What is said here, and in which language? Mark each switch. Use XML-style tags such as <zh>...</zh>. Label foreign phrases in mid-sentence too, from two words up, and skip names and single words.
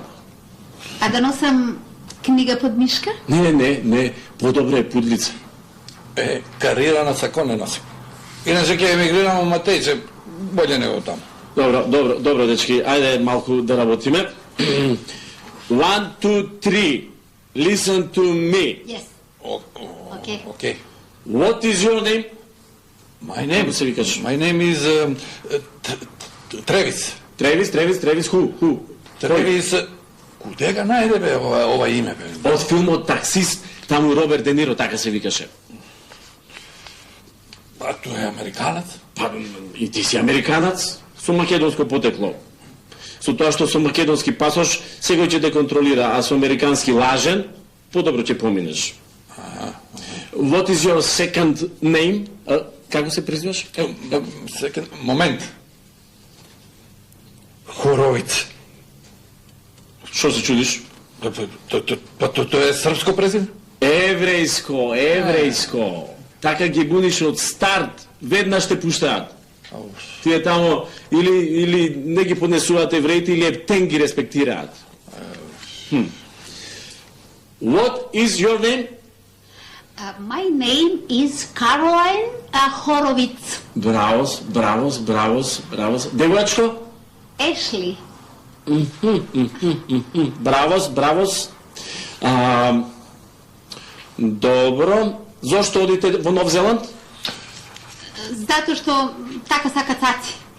<mk>А да носам книга под мишка? Не, подобро е пудрица. Карирана сако не носим. Иначе ќе емигрирам во Матејче, болje него таму. Добро, дечки, ајде малку да работиме. 1, 2, 3.</mk> <en>Listen to me. Yes. Okay. What is your name? My name</en> <mk>се викаш?</mk> <en>My name is Тревис. Тревис, who? Тревис.</en> <mk>Куде га најде бе ова име бе? Од филмот Таксист, таму Роберт Де Ниро така се викаше. А тој е американец? Па и ти си американец со македонско потекло. Со тоа што со македонски пасош секој ќе те контролира, а со американски лажен, подобро ќе поминеш.</mk> <en>What is your second name?</en> <mk>Како се презиваш? Момент. Хоровиц. Што се чудиш? Тоа е српско презиме? Еврејско. Така ги буниш од старт, веднаш те пуштаат. Тие тамо или не ги поднесуваат евреите, или ептен ги респектираат.</mk> <en>What is your name? My name is Caroline Horowitz.</en> <mk>Бравос. Девојачко? Ashley. Бравос. Добро. Зошто одите во Нов Зеланд? Затоа што така сака цаци.</mk>